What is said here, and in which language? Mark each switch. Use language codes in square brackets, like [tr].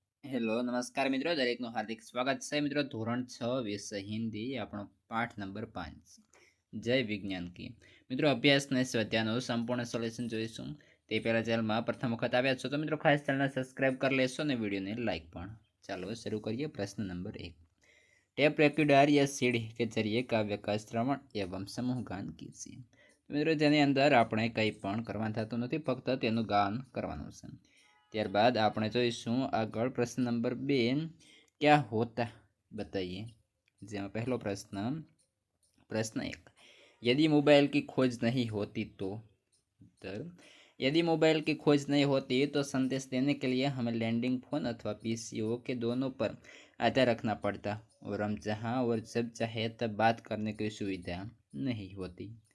[gu] Hello નમસ્કાર મિત્રો, દરેકનું હાર્દિક સ્વાગત છે મિત્રો. ધોરણ 6 વિષય હિન્દી, આપણો પાઠ નંબર 5 જય વિજ્ઞાન કી. મિત્રો, અભ્યાસને સ્વાધ્યાયનું સંપૂર્ણ સોલ્યુશન જોઈશું તે પહેલાં ચેનલમાં પ્રથમ વખત આવ્યા છો તો મિત્રો ખાસ ચેનલને સબસ્ક્રાઇબ કરી લેશો અને વિડીયોને લાઇક પણ. ચાલો શરૂ કરીએ. પ્રશ્ન નંબર 1, [hi] टेप रेक्यूडर या सीढ़ी के जरिए काव्य का श्रवण एवं समूह गान कीजिए. [gu] મિત્રો, જેની અંદર આપણે કંઈ પણ કરવાનું થતું નથી, ફક્ત તેનું ગાન કરવાનું છે. ત્યારબાદ આપણે જોઈશું આગળ પ્રશ્ન નંબર 2, [hi] क्या होता बताइए. [gu] જેમાં પહેલો પ્રશ્ન 1, [hi] यदि मोबाइल की खोज नहीं होती तो. उत्तर, यदि मोबाइल की खोज नहीं होती तो संदेश देने के लिए हमें लैंडिंग फोन अथवा पीसीओ के दोनों पर आधार रखना पड़ता और हम जहां और जब चाहे तब बात करने की सुविधा नहीं होती.